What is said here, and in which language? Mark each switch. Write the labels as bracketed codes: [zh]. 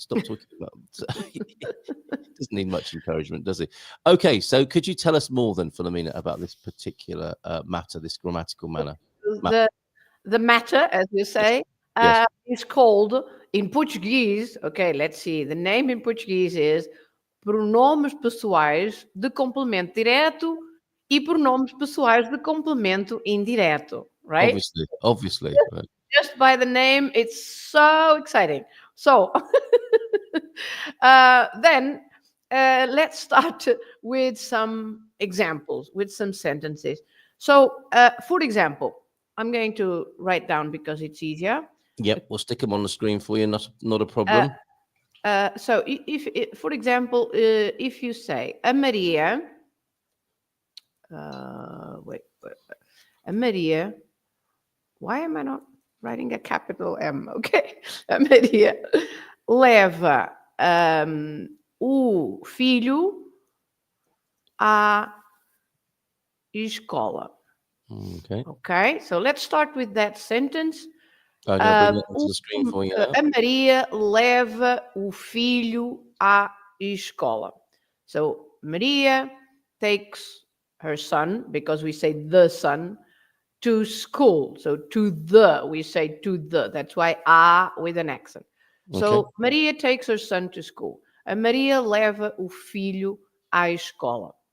[en] Stop talking about it. Doesn't need much encouragement, does he? Okay, so could you tell us more then, Filomena, about this particular matter, this grammatical manner? The matter, as you say, Yes. is called in Portuguese. Okay, let's see. The name in Portuguese is [pt] pronomes pessoais de complemento direto e pronomes pessoais de complemento indireto. [en] Right? Obviously. Right. Just by the name, it's so exciting. So then let's start with some examples, with some sentences. So, for example, I'm going to write down because it's easier. Yep, we'll stick them on the screen for you. Not a problem. So, if for example, if you say a Maria, wait, a Maria. Why am I not writing a capital M? [pt] Okay, a Maria leva o filho à escola. [en] Okay, so let's start with that sentence. I'm going to bring it onto the screen for you now. [pt] A Maria leva o filho à escola. [en] So Maria takes her son, because we say the son, to school. So we say to the. That's why a with an accent. So Okay. Maria takes her son to school. [pt] A Maria leva o filho à escola.